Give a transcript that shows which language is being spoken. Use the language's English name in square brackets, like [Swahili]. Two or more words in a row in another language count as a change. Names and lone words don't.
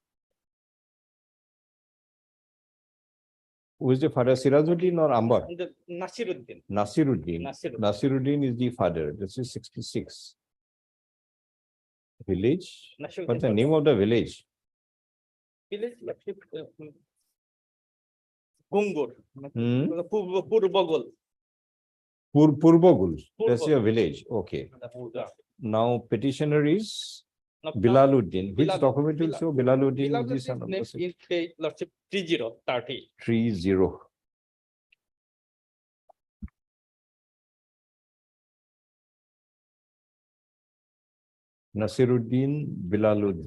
[English] Who is the father? Sirajuddin or Ambar? And the Nasiruddin. Nasiruddin. Nasiruddin. Nasiruddin is the father. This is 66. Village? Nasiruddin. What's the name of the village? Village, Lordship. Gungur. Hmm? Purbogol. Purbogul. That's Purbogul. your village. Okay. Now petitioner is Now, Bilaluddin. Which Bilal- document will Bilal- show Bilaluddin is the Bilaluddin's son of name the city? is page, Lordship, 3030. 30. Nasiruddin Bilaluddin.